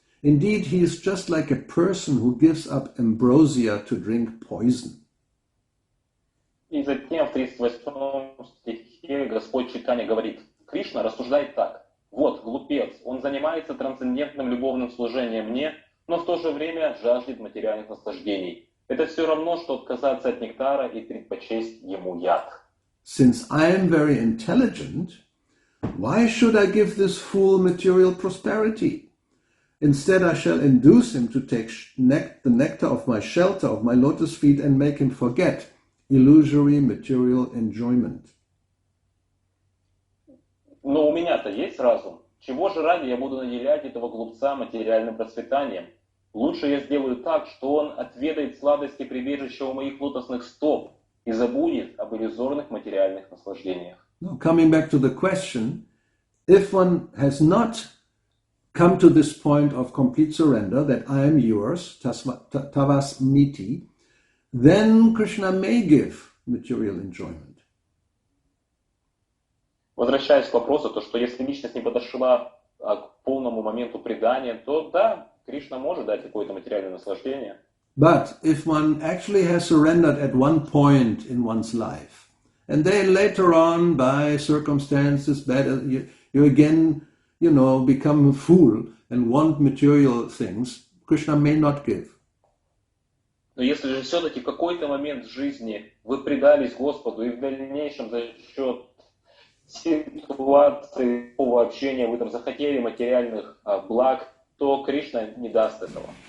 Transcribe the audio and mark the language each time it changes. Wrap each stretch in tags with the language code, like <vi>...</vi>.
<en>Indeed, he is just like a person who gives up ambrosia to drink poison.</en> <ru>И затем в 38 стихе Господь Чайтанья говорит, Кришна рассуждает так, вот глупец, он занимается трансцендентным любовным служением мне, но в то же время жаждет материальных наслаждений. Это все равно, что отказаться от нектара и предпочесть ему яд.</ru> <en>Since I am very intelligent, why should I give this fool material prosperity? Instead, I shall induce him to take the nectar of my shelter, of my lotus feet, and make him forget illusory material enjoyment.</en> <ru>Но у меня-то есть разум. Чего же ради я буду наделять этого глупца материальным процветанием? Лучше я сделаю так, что он отведает сладости прибежища у моих лотосных стоп и забудет об иллюзорных материальных наслаждениях.</ru> <en>Now, coming back to the question, if one has not come to this point of complete surrender, that I am yours,</en> <sa>tavas miti,</sa> <en>then Krishna may give material enjoyment.</en> <ru>Возвращаясь к вопросу, то что если личность не подошла к полному моменту предания, то да, Кришна может дать какое-то материальное наслаждение.</ru> <en>But if one actually has surrendered at one point in one's life, and then later on, by circumstances, you again, become a fool and want material things, Krishna may not give.</en> <ru>Но если же все-таки в какой-то момент в жизни вы предались Господу, и в дальнейшем за счет ситуации, общения вы там захотели материальных благ, то Кришна не даст этого.</ru>